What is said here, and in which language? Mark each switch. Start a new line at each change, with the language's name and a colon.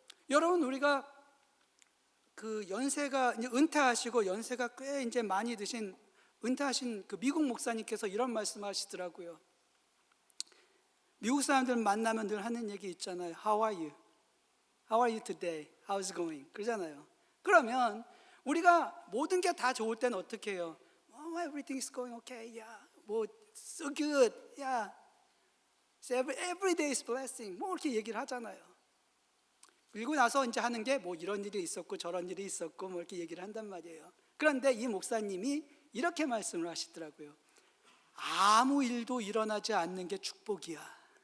Korean: 여러분, 우리가 그 연세가 이제 은퇴하시고 연세가 꽤 이제 많이 드신 은퇴하신 그 미국 목사님께서 이런 말씀하시더라고요. 미국 사람들 만나면 늘 하는 얘기 있잖아요.
English: How are you? How are you today? How's going?
Korean: 그러잖아요.
English: 그러면 우리가 모든 게 다 좋을 때는 어떻게 해요? Oh, everything is going okay. Yeah. 뭐 so good. Yeah. So every day is blessing.
Korean: 뭐 이렇게 얘기를 하잖아요. 그리고 나서 이제 하는 게 뭐 이런 일이 있었고 저런 일이 있었고 뭐 이렇게 얘기를 한단 말이에요. 그런데 이 목사님이 이렇게 말씀을 하시더라고요. 아무 일도 일어나지 않는 게 축복이야.